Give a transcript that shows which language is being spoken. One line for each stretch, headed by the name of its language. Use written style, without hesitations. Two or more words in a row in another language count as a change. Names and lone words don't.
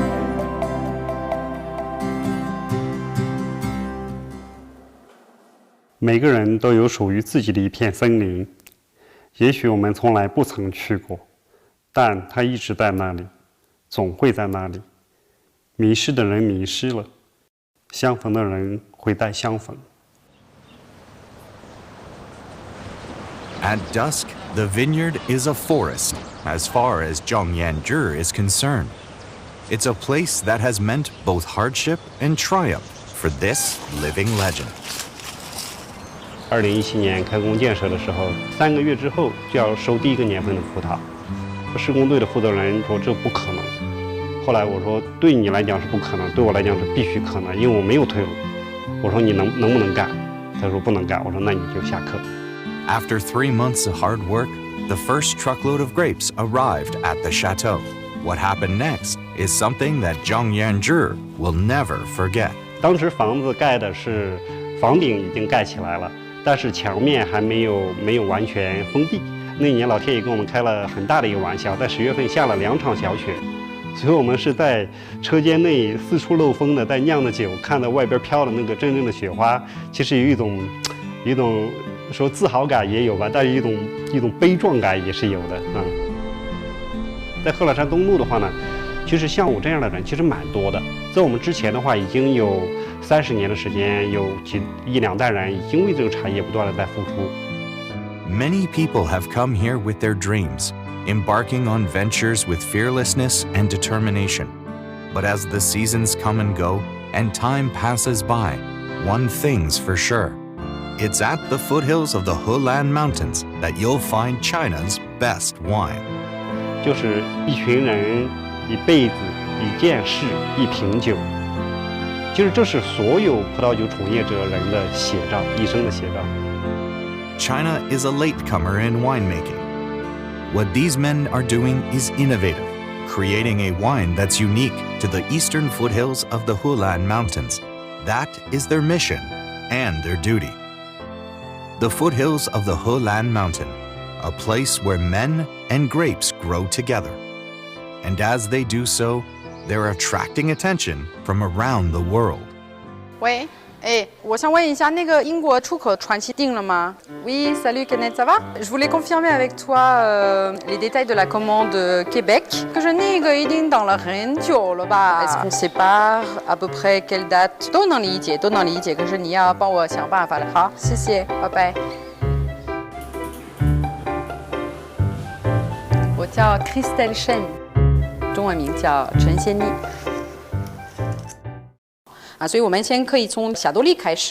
Chinese: 每个人都有属于自己的一片森林，也许我们从来不曾去过，但它一直在那里，总会在那里。迷失的人迷失了，相逢的人会再相逢。
English: At dusk, the vineyard is a forest, as far as Zheng Yanzhi is concerned. It's a place that has meant both hardship and triumph for this living legend.
Chinese: 2017 年开工建设的时候，3个月之后就要收第一个年份的葡萄。施工队的负责人说这不可能。后来我说对你来讲是不可能，对我来讲是必须可能，因为我没有退路。我说你能不能干？他说不能干。我说那你就下课。
English: After 3 months of hard work, the first truckload of grapes arrived at the chateau. What happened next is something that Zheng Yanzhi will never forget.
Chinese: 当时房子盖的是房顶已经盖起来了，但是墙面还没有完全封闭。那一年老天爷跟我们开了很大的一个玩笑，在10月份下了2场小雪，所以我们是在车间内四处漏风的，在酿的酒，看到外边飘的那个真正的雪花，其实有一种说自豪感也有吧，但是一种悲壮感也是有的啊。在贺老山东路的话呢，其实像我这样的人其实蛮多的，在我们之前的话已经有30年的时间，有1、2代人已经为这个产业不断的在付出。
English: Many people have come here with their dreams, embarking on ventures with fearlessness and determination. But as the seasons come and go, and time passes by, one thing's for sure. It's at the foothills of the Helan Mountains that you'll find China's best wine.
Chinese: 就是一群人一辈子一件事一瓶酒，就是这是所有葡萄酒从业者人的写照，一生的写照。
English: China is a latecomer in winemaking. What these men are doing is innovative, creating a wine that's unique to the eastern foothills of the Helan Mountains. That is their mission and their duty. The foothills of the Helan Mountain, a place where men and grapes grow together. And as they do so, they're attracting attention from around the world.
Chinese: 喂，我想问一下，那个英国出口船期定了吗 ？
French: Oui, salut Kenneth, ça va? Je voulais confirmer avec toi les détails de la commande Québec.
Chinese: 可是那个一定等了很久了吧
French: ？Est-ce qu'on sépare à peu près quelle date？
Chinese: 都能理解，都能理解。可是你要帮我想办法了。好，谢谢，拜拜。我叫 Christelle Chene， 中文名叫陈仙妮。所以我们先可以从霞多丽开始。